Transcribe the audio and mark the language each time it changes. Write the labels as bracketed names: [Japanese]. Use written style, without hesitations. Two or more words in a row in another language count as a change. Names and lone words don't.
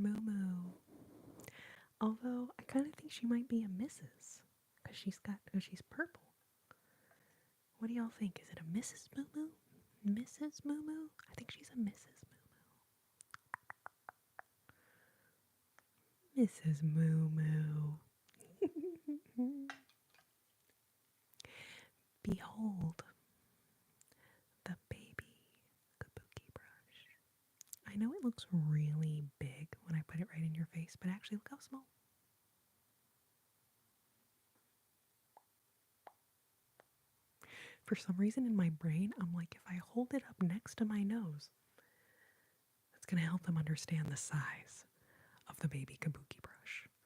[English] Moo Moo. Although I kind of think she might be a Mrs. Because she's purple. What do y'all think? Is it a Mrs. Moo Moo? Mrs. Moo Moo? I think she's a Mrs. Moo Moo. Mrs. Moo Moo. Behold the baby kabuki brush. I know it looks really big when I put it right in your face, but actually look how small. For some reason in my brain, I'm like, if I hold it up next to my nose, that's going to help them understand the size of the baby kabuki brush.